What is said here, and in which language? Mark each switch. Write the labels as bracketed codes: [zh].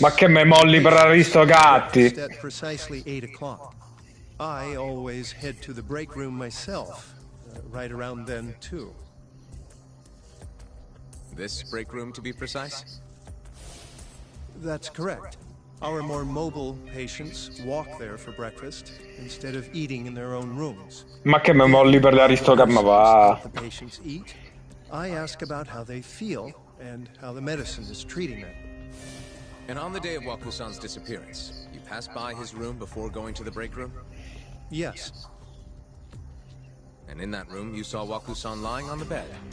[it] Ma che me molli per Aristogatti? [en] At precisely 8 o'clock. I always head to the break room myself, right around then too. This break room, to be precise? That's correct. Our more mobile patients walk there for breakfast instead of eating in their own rooms. [it] Ma che me molli per l'Aristogatti, ma va. [en] The patients eat. I ask about how they feel and how the medicine is treating them. And on the day of Waku-san's disappearance, you passed by his room before going to the break room? Yes. And in that room, you saw Waku-san lying on the bed?